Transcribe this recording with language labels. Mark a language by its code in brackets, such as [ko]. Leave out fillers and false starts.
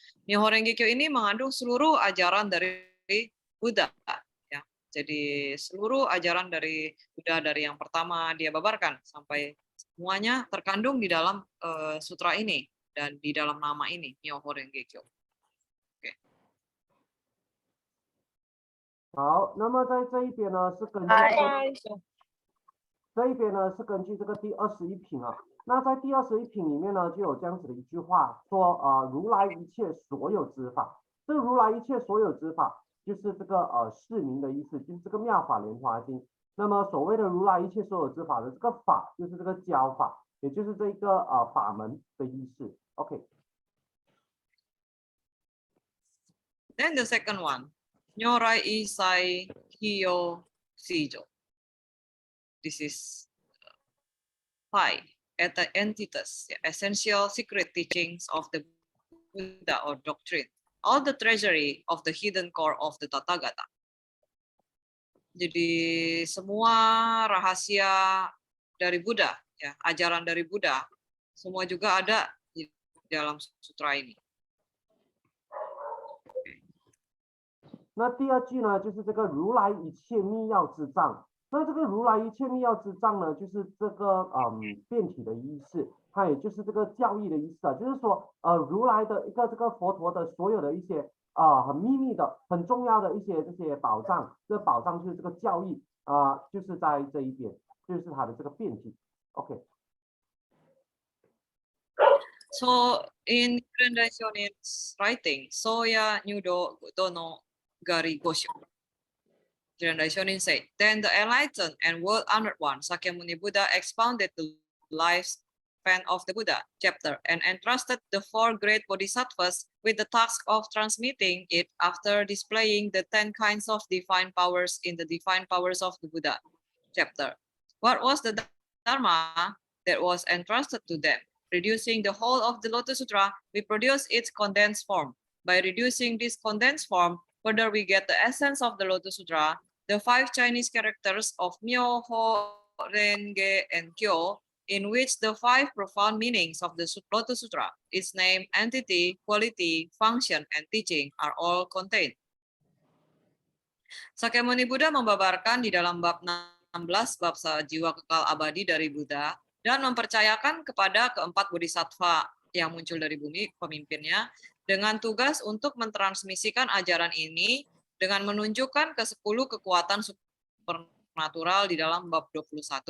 [id] Myoho Renge Kyo ini mengandung seluruh ajaran dari Buddha. Ya. Jadi seluruh ajaran dari Buddha dari yang pertama dia babarkan sampai semuanya terkandung di dalam sutra ini dan di dalam nama ini, Myoho Renge Kyo. Okay. [zh] 好，那么在这一边呢是根据这一边呢是根据这个第21品啊。那在第21品里面呢就有这样子的一句话说如来一切所有之法。这如来一切所有之法就是这个释名的意思，就是这个妙法莲华经。那么所谓的如来一切所有之法的这个法就是这个教法，也就是这个法门的意思。 [en] OK。 Then the second one, Nyorai Isai Hiyo Shijo. This is 5 entities, essential secret teachings of the Buddha or doctrine, all the treasury of the hidden core of the Tathagata. [id] Jadi semua rahasia dari Buddha, ya, ajaran dari Buddha, semua juga ada di dalam sutra ini. [zh] 那第二句呢，就是这个如来一切密要之藏。那这个如来一切密要之藏呢，就是这个变体的意思，它也就是这个教义的意思啊，就是说如来的一个这个佛陀的所有的一些很秘密的、很重要的一些这些宝藏，这宝藏就是这个教义就是在这一边，就是它的这个变体。 [en] OK。 So in Nichiren Daishonin's writing, Soya Nyudo Dono Gari Gosho, Nichiren Daishonin said, then the enlightened and world-honored one, Sakyamuni Buddha, expounded the lifespan of the Buddha chapter and entrusted the 4 great bodhisattvas with the task of transmitting it after displaying the 10 kinds of divine powers in the divine powers of the Buddha chapter. What was the Dharma that was entrusted to them? Reducing the whole of the Lotus Sutra, we produce its condensed form. By reducing this condensed form, further we get the essence of the Lotus Sutra, the 5 Chinese characters of Myoho, Renge, and Kyo, in which the 5 profound meanings of the Lotus Sutra, its name, entity, quality, function, and teaching are all contained. [id] Sakyamuni Buddha membabarkan di dalam bab 16 bab jiwa kekal abadi dari Buddha dan mempercayakan kepada keempat bodhisattva yang muncul dari bumi, pemimpinnya, dengan tugas untuk mentransmisikan ajaran ini dengan menunjukkan ke-10 kekuatan supernatural di dalam bab 21.